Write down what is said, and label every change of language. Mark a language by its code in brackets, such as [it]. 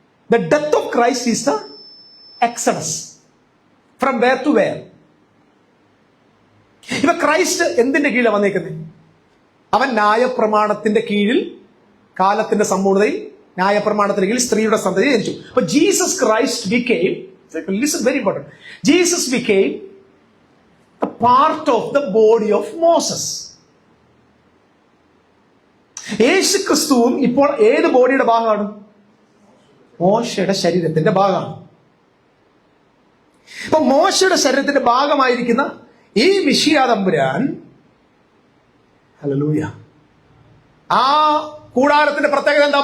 [en] The death of Christ is the exodus. From where to where. [ml] ഇപ്പൊ Christ എന്തിന്റെ കീഴിലാണ് വന്നേക്കുന്നത്? അവൻ ന്യായപ്രമാണത്തിന്റെ കീഴിൽ, കാലത്തിന്റെ സമ്പൂർണ്ണതയിൽ ന്യായപ്രമാണത്തിന് കീഴിൽ സ്ത്രീയുടെ സന്തതി ജനിച്ചു. [en] അപ്പൊ Jesus Christ became, listen very important, Jesus became a part of the body of Moses. [ml] യേശു ക്രിസ്തുവും ഇപ്പോൾ ഏത് ബോഡിയുടെ ഭാഗമാണ്? മോശയുടെ ശരീരത്തിന്റെ ഭാഗമാണ്. അപ്പൊ മോശയുടെ ശരീരത്തിന്റെ ഭാഗമായിരിക്കുന്ന ഈ മിശിഹാതമ്പുരാൻ, ഹല്ലേലൂയ, ആ കൂടാരത്തിന്റെ പ്രത്യേകത എന്താ?